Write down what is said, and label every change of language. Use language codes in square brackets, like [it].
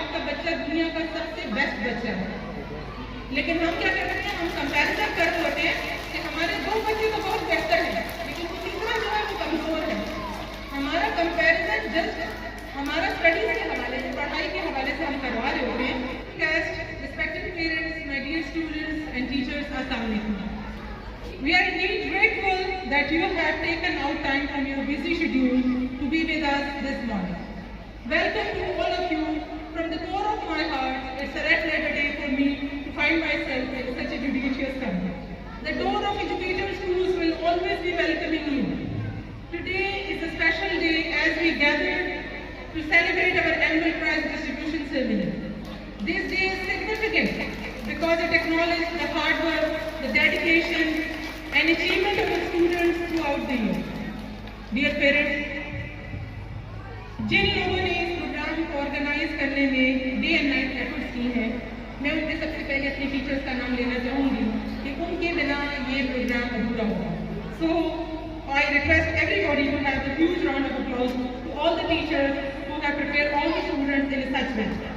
[ur] بچہ دنیا کا سب سے بیسٹ بچہ ہے. لیکن ہم کیا کرتے ہیں, ہم کمپیریزن کر ہوتے ہیں کہ ہمارے 2 بچے تو بہت بہتر ہیں لیکن وہ تیسرا جو ہے وہ کمزور ہے. ہمارا کمپیریزن جسٹ ہمارا اسٹڈیز کے حوالے سے, پڑھائی کے حوالے سے ہم کروا رہے ہوتے ہیں. [en] Respected parents, my dear students and teachers, Assalamu alaikum. We are indeed grateful that you have taken out time from your busy schedule to be with us this morning. Welcome to all of you. From the core of my heart, it's a red letter day for me to find myself in such a judicious company. The door of educator schools will always be welcoming you. Today is a special day as we gather to celebrate our annual prize distribution ceremony. This day is significant because it acknowledges the hard work, the dedication and achievement of the students throughout the year. Dear parents, [ur] جن لوگوں نے اس programme کو organise کرنے میں day and night efforts کی ہیں, میں ان میں سب سے پہلے اپنی ٹیچرس کا نام لینا چاہوں گی کہ ان کے بنا یہ پروگرام ادھورا ہوگا. [en] So I request everybody to have a huge round of applause to all the teachers who have prepared all the students in such way.